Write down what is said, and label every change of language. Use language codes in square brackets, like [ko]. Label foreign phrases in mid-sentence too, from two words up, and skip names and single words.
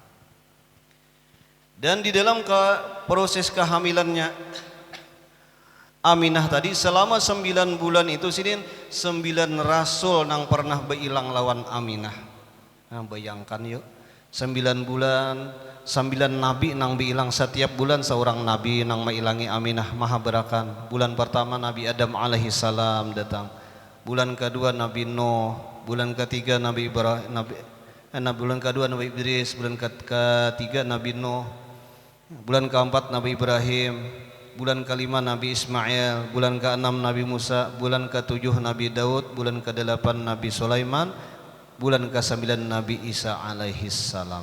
[bjn] Dan di dalam proses kehamilannya Aminah tadi selama 9 bulan itu sidin 9 rasul yang pernah berilang lawan Aminah. Bayangkan yuk, 9 bulan 9 nabi nang bilang setiap bulan seorang nabi nang mailangi Aminah maha berakan. [id] Bulan pertama Nabi Adam [ar] alaihi salam [id] datang. Bulan kedua Nabi Nuh, bulan ketiga Nabi Ibrahim, bulan kedua Nabi Idris, bulan ketiga Nabi Nuh, bulan keempat Nabi Ibrahim, bulan ke-5 Nabi Ismail, bulan ke-6 Nabi Musa, bulan ke-7 Nabi Daud, bulan ke-8 Nabi Sulaiman, bulan ke-9 Nabi Isa [ar] alaihi salam.